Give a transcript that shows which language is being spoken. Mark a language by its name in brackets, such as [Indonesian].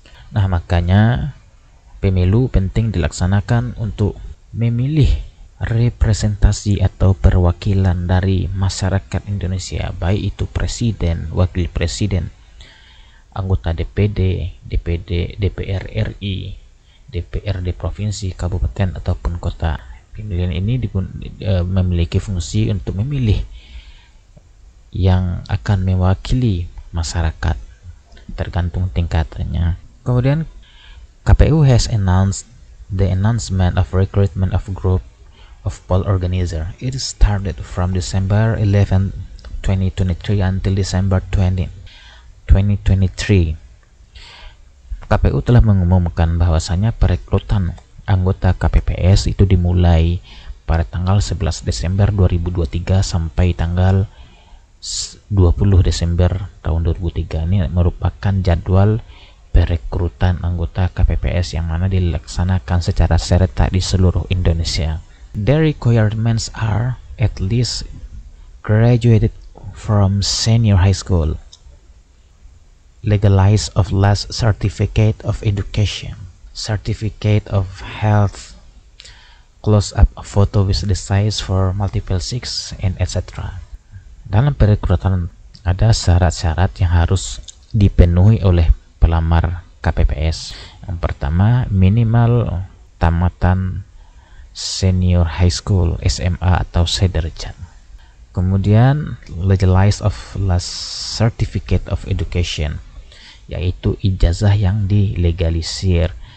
[Indonesian] Nah, makanya pemilu penting dilaksanakan untuk memilih representasi atau perwakilan dari masyarakat Indonesia, baik itu presiden, wakil presiden, anggota DPD, DPR RI, DPRD provinsi, kabupaten ataupun kota. Pemilihan ini memiliki fungsi untuk memilih yang akan mewakili masyarakat tergantung tingkatannya. Kemudian [English] KPU has announced the announcement of recruitment of group of poll organizer. It started from December 11, 2023 until December 20, 2023. [Indonesian] KPU telah mengumumkan bahwasanya perekrutan anggota KPPS itu dimulai pada tanggal 11 Desember 2023 sampai tanggal 20 Desember tahun 2003. Ini merupakan jadwal perekrutan anggota KPPS yang mana dilaksanakan secara serentak di seluruh Indonesia. [English] The requirements are at least graduated from senior high school, legalize of last certificate of education, certificate of health, close-up photo with the size for multiple 6, and etc. [Indonesian] Dalam perekrutan ada syarat-syarat yang harus dipenuhi oleh pelamar KPPS. Yang pertama, minimal tamatan [English] senior high school, [Indonesian] SMA atau sederajat. Kemudian [English] legalize of last certificate of education, [Indonesian] yaitu ijazah yang dilegalisir.